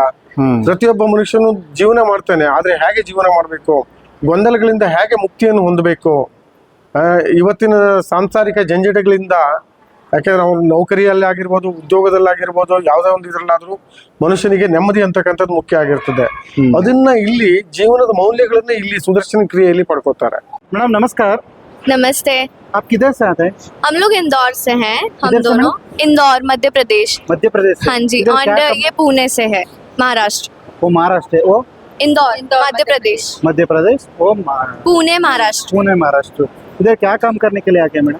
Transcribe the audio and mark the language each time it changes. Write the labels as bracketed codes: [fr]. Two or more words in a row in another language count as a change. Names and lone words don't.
[kn] ಪ್ರತಿಯೊಬ್ಬ ಮನುಷ್ಯನು ಜೀವನ ಮಾಡ್ತಾನೆ, ಆದ್ರೆ ಹೇಗೆ ಜೀವನ ಮಾಡಬೇಕು, ಗೊಂದಲಗಳಿಂದ ಹೇಗೆ ಮುಕ್ತಿಯನ್ನು ಹೊಂದಬೇಕು, ಇವತ್ತಿನ ಸಾಂಸಾರಿಕ ಜಂಜಟಗಳಿಂದ, ಯಾಕೆಂದ್ರೆ ಅವ್ರು ನೌಕರಿಯಲ್ಲಿ ಆಗಿರ್ಬೋದು, ಉದ್ಯೋಗದಲ್ಲಾಗಿರ್ಬೋದು, ಯಾವುದೇ ಒಂದು ಇದ್ರಲ್ಲಾದ್ರೂ ಮನುಷ್ಯನಿಗೆ ನೆಮ್ಮದಿ ಅಂತಕ್ಕಂಥದ್ದು ಮುಖ್ಯ ಆಗಿರ್ತದೆ. ಅದನ್ನ ಇಲ್ಲಿ ಜೀವನದ ಮೌಲ್ಯಗಳನ್ನ ಇಲ್ಲಿ ಸುದರ್ಶನ ಕ್ರಿಯೆಯಲ್ಲಿ ಪಡ್ಕೋತಾರೆ. ಮೇಡಮ್ ನಮಸ್ಕಾರ. [hi] नमस्ते। आप किधर से आते हैं? हम लोग इंदौर से हैं, हम किधर से दोनों इंदौर मध्य प्रदेश। मध्य प्रदेश से? हाँ जी, इधर और क्या ये पुणे से है, महाराष्ट्र। वो महाराष्ट्र है, वो इंदौर मध्य प्रदेश, मध्य प्रदेश, वो महाराष्ट्र, पुणे महाराष्ट्र। पुणे महाराष्ट्र। इधर क्या काम करने के लिए आके मैडम?